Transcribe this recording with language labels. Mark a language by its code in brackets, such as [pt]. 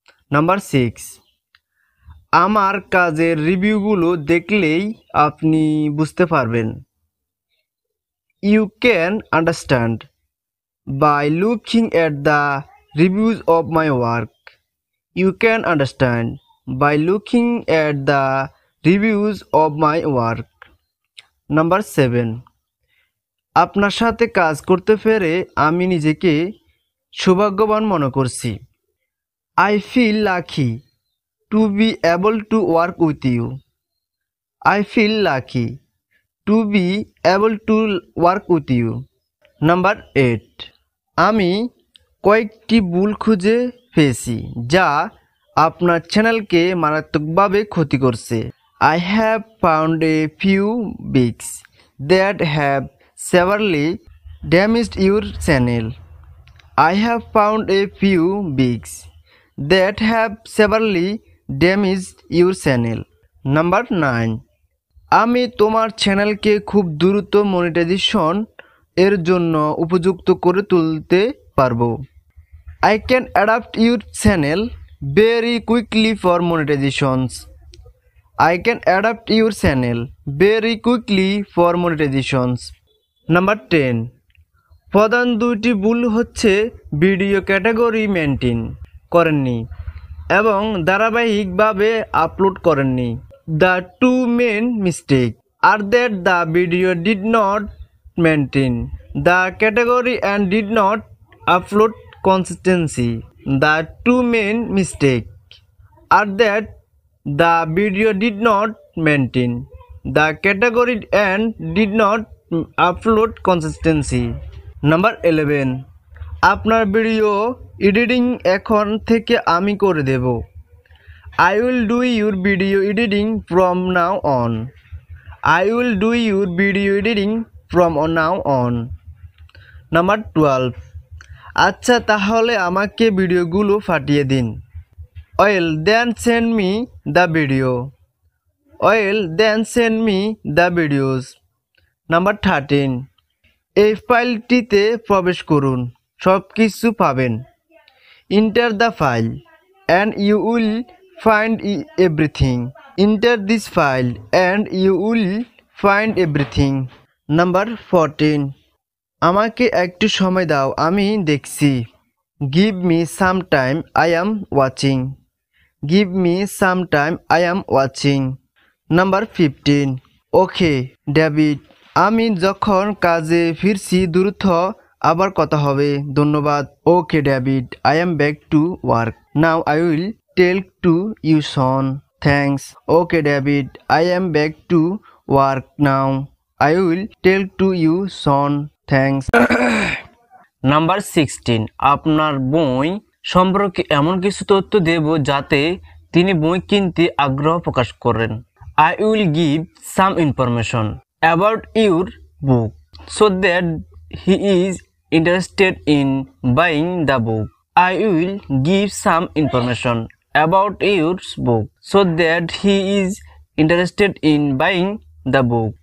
[bn] Number 6, আমার কাজের রিভিউগুলো দেখলেই আপনি বুঝতে পারবেন। [en] You can understand by looking at the reviews of my work. You can understand by looking at the reviews of my work. [bn] Number 7, আপনার সাথে কাজ করতে পেরে আমি নিজেকে সৌভাগ্যবান মনে করছি। [en] I feel lucky to be able to work with you. I feel lucky to be able to work with you. [bn] Number 8, আমি কয়েকটি ভুল খুঁজে পেয়েছি যা আপনার চ্যানেলকে মারাত্মকভাবে ক্ষতি করছে। [en] I have found a few bugs that have severely damaged your channel. I have found a few bugs that have severely damaged your channel. [bn] Number 9, আমি তোমার চ্যানেলকে খুব দ্রুত মনিটাইজেশন এর জন্য উপযুক্ত করে তুলতে পারবো। [en] I can adapt your channel very quickly for monetizations. I can adapt your channel very quickly for monetizations. [bn] Number 10, প্রধান দুইটি ভুল হচ্ছে ভিডিও ক্যাটাগরি মেনটেন করেননি এবং ধারাবাহিকভাবে আপলোড করেননি। [en] The two main mistakes are that the video did not maintain the category and did not upload consistency. The two main mistakes are that the video did not maintain the category and did not upload consistency. [bn] Number 11, আপনার video editing এখন থেকে আমি করে দেব। [en] I will do your video editing from now on. I will do your video editing from now on. [bn] Number 12, আচ্ছা তাহলে আমাকে ভিডিওগুলো পাঠিয়ে দিন। [en] Well then send me the video. Well then send me the videos. [bn] Number 13, এই ফাইলটিতে প্রবেশ করুন, সব কিছু পাবেন। [en] Enter the file and you will find everything. Enter this file and you will find everything. Number 14, [bn] আমাকে একটু সময় দাও, আমি দেখছি। [en] Give me some time, I am watching. Give me some time, I am watching. Number 15. Okay, David. [bn] আমি যখন কাজে ফিরছি দ্রুত আবার কথা হবে। ধন্যবাদ। [en] Okay, David. I am back to work. Now I will tell to you soon. Thanks. Okay, David. I am back to work now. I will tell to you soon. Thanks. Number 16. [bn] আপনার বই সম্পর্কে এমন কিছু তথ্য দেব যাতে তিনি বই কিনতে আগ্রহ প্রকাশ করেন। [en] I will give some information about your book so that he is interested in buying the book. I will give some information about your book so that he is interested in buying the book.